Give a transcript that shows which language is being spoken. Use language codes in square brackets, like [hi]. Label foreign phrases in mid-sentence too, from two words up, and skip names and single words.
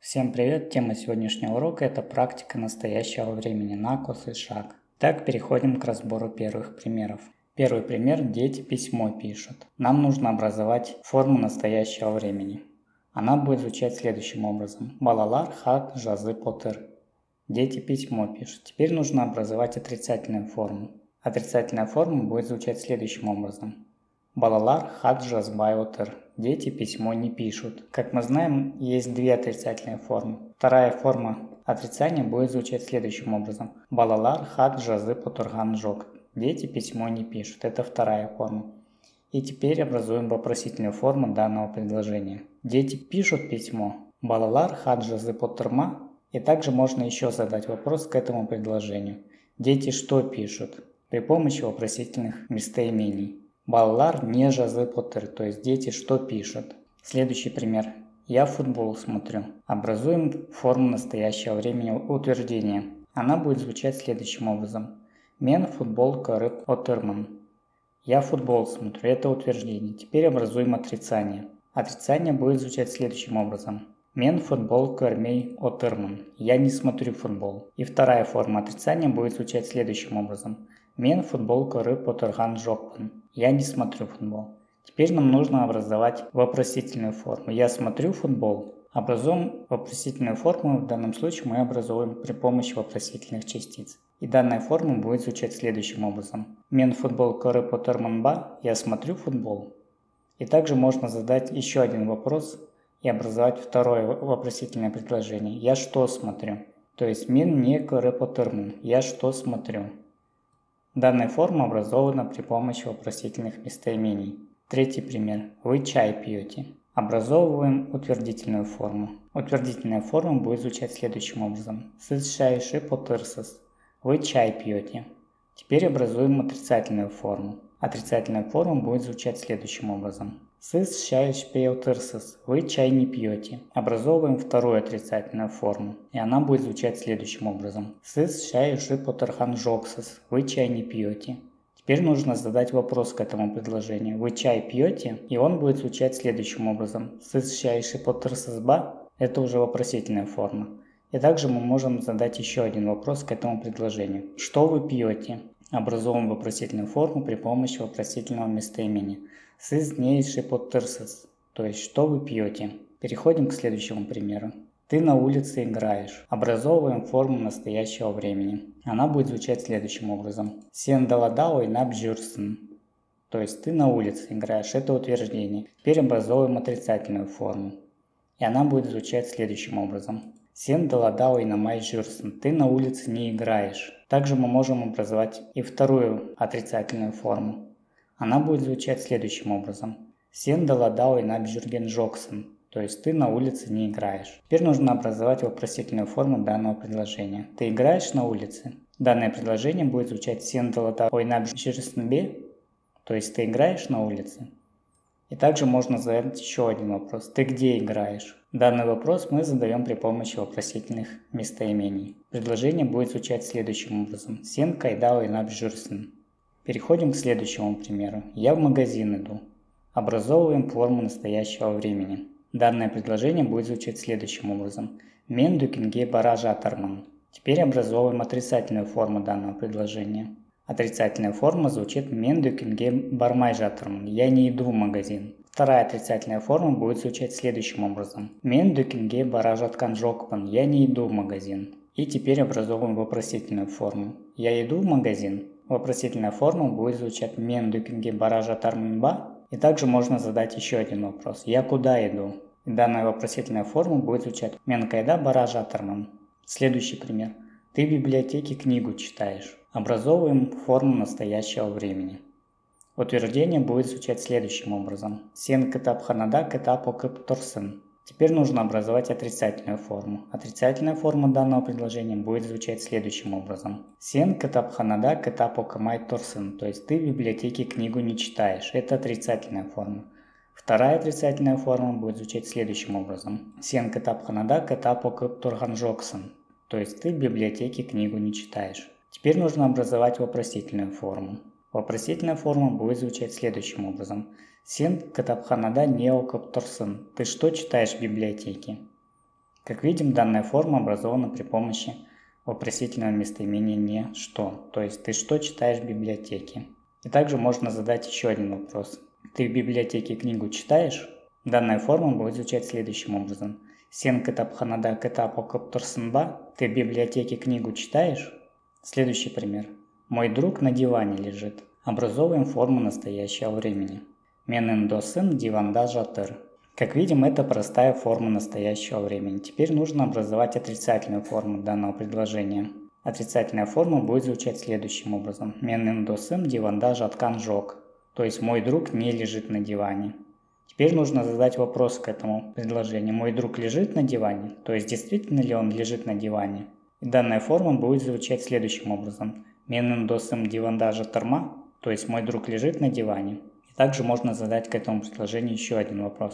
[ru] Всем привет! Тема сегодняшнего урока – это практика настоящего времени, накус и шаг. Так, переходим к разбору первых примеров. Первый пример – дети письмо пишут. Нам нужно образовать форму настоящего времени. Она будет звучать следующим образом. [kk] Балалар хат жазы потыр. [ru] Дети письмо пишут. Теперь нужно образовать отрицательную форму. Отрицательная форма будет звучать следующим образом. [kk] Балалар хат жазбай отыр. [ru] Дети письмо не пишут. Как мы знаем, есть две отрицательные формы. Вторая форма отрицания будет звучать следующим образом. [kk] Балалар хат жазы потырган жок. [ru] Дети письмо не пишут. Это вторая форма. И теперь образуем вопросительную форму данного предложения. Дети пишут письмо. [kk] Балалар хат жазы потырма. [ru] И также можно еще задать вопрос к этому предложению. Дети что пишут? При помощи вопросительных местоимений. [kk] Балалар не жазы потыр, [ru] то есть дети что пишут. Следующий пример. Я футбол смотрю. Образуем форму настоящего времени утверждения. Она будет звучать следующим образом. [kk] Мен футбол көріп отырмын. [ru] Я футбол смотрю. Это утверждение. Теперь образуем отрицание. Отрицание будет звучать следующим образом. [kk] Мен футбол көрмей отырмын. [ru] Я не смотрю футбол. И вторая форма отрицания будет звучать следующим образом. [kk] Мен футбол көріп отырган жоқпын. [ru] Я не смотрю футбол. Теперь нам нужно образовать вопросительную форму. Я смотрю футбол. Образуем вопросительную форму. В данном случае мы образуем при помощи вопросительных частиц. И данная форма будет звучать следующим образом. [kk] Мен футбол көріп отырмын ба? [ru] Я смотрю футбол. И также можно задать еще один вопрос и образовать второе вопросительное предложение. Я что смотрю? То есть [kk] мен не көріп отырмын. [ru] Я что смотрю? Данная форма образована при помощи вопросительных местоимений. Третий пример. Вы чай пьете. Образовываем утвердительную форму. Утвердительная форма будет звучать следующим образом. [kk] Сіз шай ішіп отырсыз. [ru] Вы чай пьете. Теперь образуем отрицательную форму. Отрицательная форма будет звучать следующим образом. [kk] Сіз шай ішпей отырсыз. [ru] Вы чай не пьете. Образовываем вторую отрицательную форму. И она будет звучать следующим образом. [kk] Сіз шай ішіп отырган жоқсыз. [ru] Вы чай не пьете. Теперь нужно задать вопрос к этому предложению. Вы чай пьете? И он будет звучать следующим образом. [kk] Сіз шай ішіп отырсыз ба? [ru] Это уже вопросительная форма. И также мы можем задать еще один вопрос к этому предложению. Что вы пьете? Образуем вопросительную форму при помощи вопросительного местоимения. [kk] Сіз не ішіп отырсыз. [ru] То есть, что вы пьете? Переходим к следующему примеру. Ты на улице играешь. Образовываем форму настоящего времени. Она будет звучать следующим образом. [kk] Сен далада ойнап жүрсің. [ru] То есть, ты на улице играешь. Это утверждение. Теперь образовываем отрицательную форму. И она будет звучать следующим образом. [kk] Сен далада ойнамай жүрсің. [ru] Ты на улице не играешь. Также мы можем образовать и вторую отрицательную форму. Она будет звучать следующим образом. [kk] Сен далада ойнап жүрген жоқсың. [ru] То есть ты на улице не играешь. Теперь нужно образовать вопросительную форму данного предложения. Ты играешь на улице? Данное предложение будет звучать [kk] сен далада ойнап жүрсің бе? [ru] То есть ты играешь на улице? И также можно задать еще один вопрос. Ты где играешь? Данный вопрос мы задаем при помощи вопросительных местоимений. Предложение будет звучать следующим образом. [kk] Сен кайда ойнап жүрсің. [ru] Переходим к следующему примеру. Я в магазин иду. Образовываем форму настоящего времени. Данное предложение будет звучать следующим образом. [kk] Мен дүкенге бара жатырмын. [ru] Теперь образовываем отрицательную форму данного предложения. Отрицательная форма звучит [kk] мен дүкенге бармай жатырмын. [ru] Я не иду в магазин. Вторая отрицательная форма будет звучать следующим образом. [kk] Мен дүкенге бара жатқан жоқпын. [ru] Я не иду в магазин. И теперь образовываем вопросительную форму. Я иду в магазин. Вопросительная форма будет звучать [kk] мен дүкенге бара жатырмын ба? [ru] И также можно задать еще один вопрос. Я куда иду? И данная вопросительная форма будет звучать [kk] мен кайда бара жатырмын. [ru] Следующий пример. Ты в библиотеке книгу читаешь. Образовываем форму настоящего времени. Утверждение будет звучать следующим образом. [kk] Сен кітапханада кітап оқып тұрсың. [ru] Теперь нужно образовать отрицательную форму. Отрицательная форма данного предложения будет звучать следующим образом. [kk] Сен кітапханада кітап оқымай тұрсың. [ru] То есть ты в библиотеке книгу не читаешь. Это отрицательная форма. Вторая отрицательная форма будет звучать следующим образом. [kk] Сен кітапханада кітап оқып тұрған жоқсың. [ru] То есть ты в библиотеке книгу не читаешь. Теперь нужно образовать вопросительную форму. Вопросительная форма будет звучать следующим образом. [kk] Сен кітапханада не оқып тұрсың. [ru] Ты что читаешь в библиотеке? Как видим, данная форма образована при помощи вопросительного местоимения «не что», то есть «ты что читаешь в библиотеке?». И также можно задать еще один вопрос. «Ты в библиотеке книгу читаешь?». Данная форма будет звучать следующим образом. [kk] «Сен кітапханада кітап оқып тұрсың ба?». [ru] «Ты в библиотеке книгу читаешь?». Следующий пример. «Мой друг на диване лежит». Образовываем форму настоящего времени. [kk] «Менің досым диванда жатыр». [ru] Как видим, это простая форма настоящего времени. Теперь нужно образовать отрицательную форму данного предложения. Отрицательная форма будет звучать следующим образом. [kk] «Менің досым диванда жатқан жоқ». [ru] То есть «мой друг не лежит на диване». Теперь нужно задать вопрос к этому предложению. «Мой друг лежит на диване?» То есть действительно ли он лежит на диване? И данная форма будет звучать следующим образом. [kk] «Менің досым диванда жатыр ма?» [ru] То есть «мой друг лежит на диване». И также можно задать к этому предложению еще один вопрос.